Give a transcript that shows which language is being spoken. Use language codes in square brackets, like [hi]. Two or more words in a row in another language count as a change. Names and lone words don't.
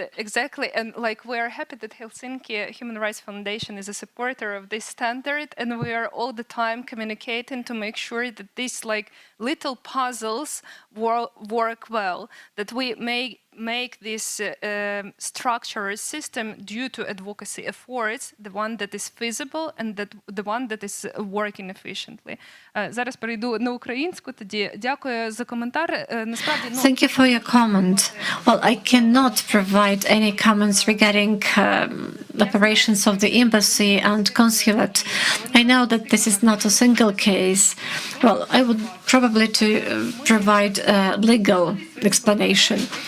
[en] Exactly, and like we are happy that Helsinki Human Rights Foundation is a supporter of this standard, and we are all the time communicating to make sure that these like little puzzles work well, that we make this structured system due to advocacy efforts, the one that is feasible and the one that is working efficiently. [uk] Зараз перейду на українську тоді. Дякую за коментар. Насправді, [en] Thank you for your comment. Well, I cannot provide any comments regarding operations of the embassy and consulate. I know that this is not a single case. Well, I would probably to provide a legal explanation.